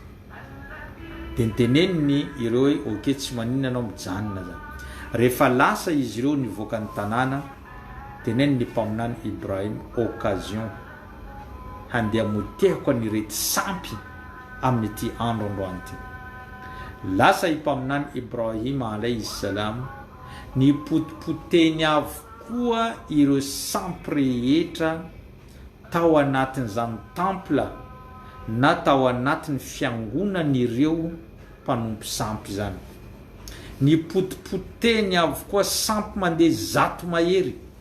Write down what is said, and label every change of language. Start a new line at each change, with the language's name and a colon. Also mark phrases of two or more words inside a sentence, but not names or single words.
Malagasy: dia niteneniny ireo hoe oke tsy maninona anao mijanona zany rehefa lasa izy ireo nivoaka ny tanàna teneny ny mpaminany Ibrahim occasion handeha motehako anirety sampy amin'ity andro androany ity lasa mpaminany Ibrahim
Arabic: عليه السلام
Malagasy: ny potipoteny avokoa ireo sampy rehetra tao anatin'izany templa na tao anatin'ny fiangonan'ireo mpanompo sampy zany ny potipoteny avokoa sampy mandeha zato mahery